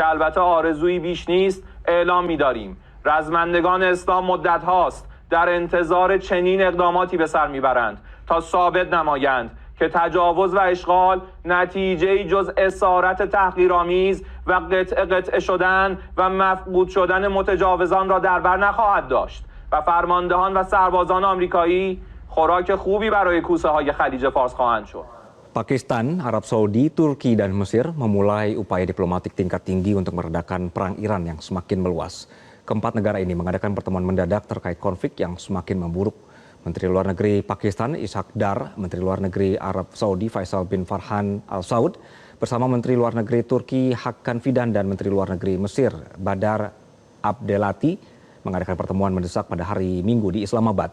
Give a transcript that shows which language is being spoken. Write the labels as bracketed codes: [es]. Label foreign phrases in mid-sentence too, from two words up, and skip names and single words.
[fa] البته آرزویی بیش نیست، اعلام می‌داریم رزمندگان اسلام مدت هاست در انتظار چنین اقداماتی به سر میبرند تا ثابت نمایند که تجاوز و اشغال نتیجه‌ای جز اسارت تحقیرآمیز و قطعه شدن و مفقود شدن متجاوزان را در بر نخواهد داشت و فرماندهان و سربازان آمریکایی خوراک خوبی برای کوسه های خلیج فارس خواهند شد. [id] Pakistan, Arab Saudi, Turki, dan Mesir memulai upaya diplomatik tingkat tinggi untuk meredakan perang Iran yang semakin meluas. Keempat negara ini mengadakan pertemuan mendadak terkait konflik yang semakin memburuk. Menteri Luar Negeri Pakistan Ishaq Dar, Menteri Luar Negeri Arab Saudi Faisal bin Farhan Al Saud, bersama Menteri Luar Negeri Turki Hakan Fidan dan Menteri Luar Negeri Mesir Badar Abdelati mengadakan pertemuan mendesak pada hari Minggu di Islamabad.